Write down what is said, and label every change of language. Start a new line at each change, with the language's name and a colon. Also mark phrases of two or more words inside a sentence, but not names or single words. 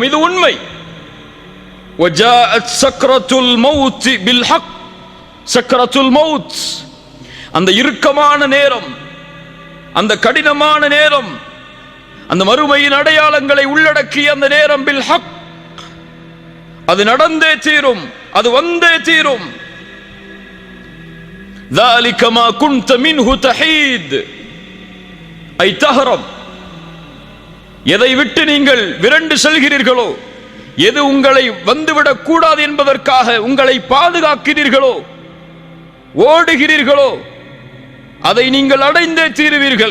Tamil: இது உண்மை.
Arabic: وجاءت سكرة الموت بالحق. سكرة الموت,
Tamil: அந்த இறுக்கமான நேரம், அந்த கடினமான நேரம், அந்த மறுமையின் அடையாளங்களை உள்ளடக்கிய அந்த நேரம்,
Arabic: بالحق,
Tamil: அது நடந்தே தீரும், அது வந்தே தீரும்.
Arabic: ذلك ما كنت منه تحيد ஐ தஹரம்.
Tamil: எதை விட்டு நீங்கள் விரண்டு செல்கிறீர்களோ, எது உங்களை வந்துவிடக் கூடாது என்பதற்காக உங்களை பாதுகாக்கிறீர்களோ, ஓடுகிறீர்களோ, அதை நீங்கள் அடைந்தே தீருவீர்கள்.